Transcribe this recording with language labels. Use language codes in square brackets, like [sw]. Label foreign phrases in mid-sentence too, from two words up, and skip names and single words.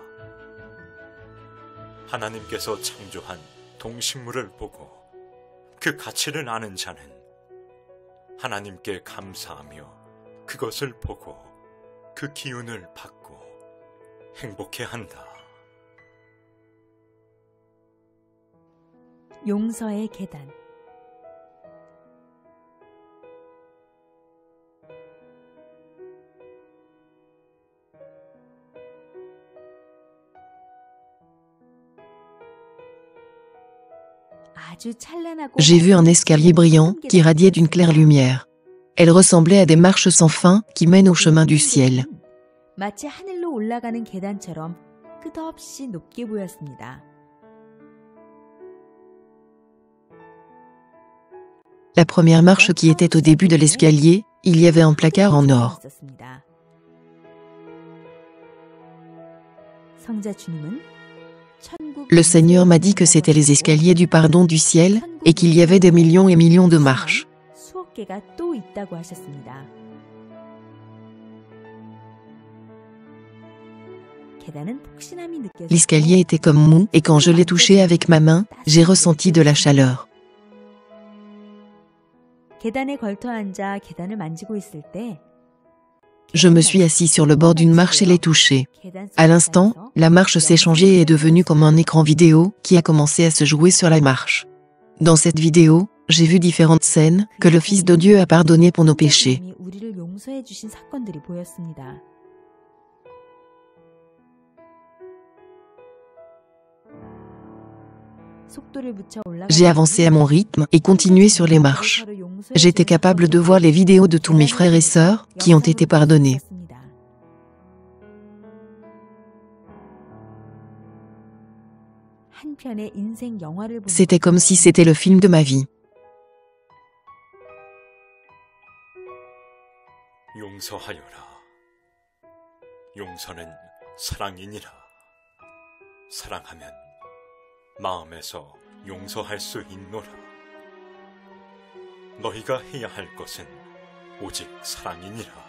[ko] 하나님께서 창조한 동식물을 보고 그 가치를 아는 자는 하나님께 감사하며 그것을 보고 그 기운을 받고 행복해한다. 용서의 계단. [fr] J'ai vu un escalier brillant qui radiait d'une claire lumière. Elle ressemblait à des marches sans fin qui mènent au chemin du ciel. [ko] 마치 하늘로 올라가는 계단처럼 끝없이 높게 보였습니다. [fr] La première marche qui était au début de l'escalier, il y avait un placard en or. [ko] 성자 주님은 [fr] Le Seigneur m'a dit que c'étaient les escaliers du pardon du ciel et qu'il y avait des millions et millions de marches. [ko] 수억 개가 또 있다고 하셨습니다. 계단은 폭신함이 느껴졌고 [fr] L'escalier était comme mou et quand je l'ai touché avec ma main, j'ai ressenti de la chaleur. [ko] 계단에 걸터 앉아 계단을 만지고 있을 때 [fr] Je me suis assis sur le bord d'une marche et l'ai touchée. À l'instant, la marche s'est changée et est devenue comme un écran vidéo qui a commencé à se jouer sur la marche. Dans cette vidéo, j'ai vu différentes scènes que le Fils de Dieu a pardonnées pour nos péchés. [ko] 우리를 용서해 주신 사건들이 보였습니다. [fr] J'ai avancé à mon rythme et continué sur les marches. J'étais capable de voir les vidéos de tous mes frères et sœurs qui ont été pardonnés. C'était comme si c'était le film de ma vie. [ko] 용서하여라. 용서는 사랑이니라. 사랑하면 마음에서 용서할 수 있노라. 너희가 해야 할 것은 오직 사랑이니라.